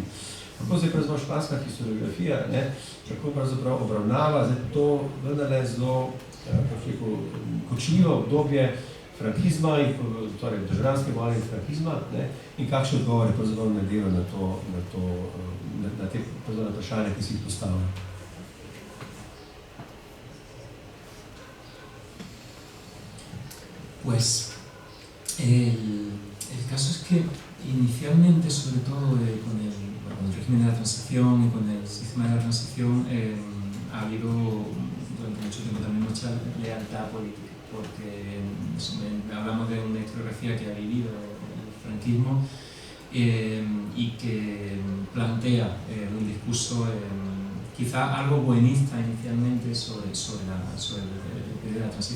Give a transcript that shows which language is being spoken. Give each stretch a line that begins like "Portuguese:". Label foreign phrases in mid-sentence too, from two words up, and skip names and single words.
Slovenian: Kako zdaj pravzaprav španska historiografija, kako pravzaprav obravnava to vendarle zelo kočljivo obdobje frankizma, torej državljanske vojne in frankizma, in kakšne odgovore pravzaprav najdevajo na te vprašanja, ki si jih postavljajo.
Spanish: Pues El caso es que inicialmente, sobre todo con el régimen de la transición y con el sistema de la transición, ha habido durante mucho tiempo también mucha lealtad política, porque hablamos de una historiografía que ha vivido el franquismo y que plantea un discurso quizá algo buenista inicialmente sobre el periodo de la transición.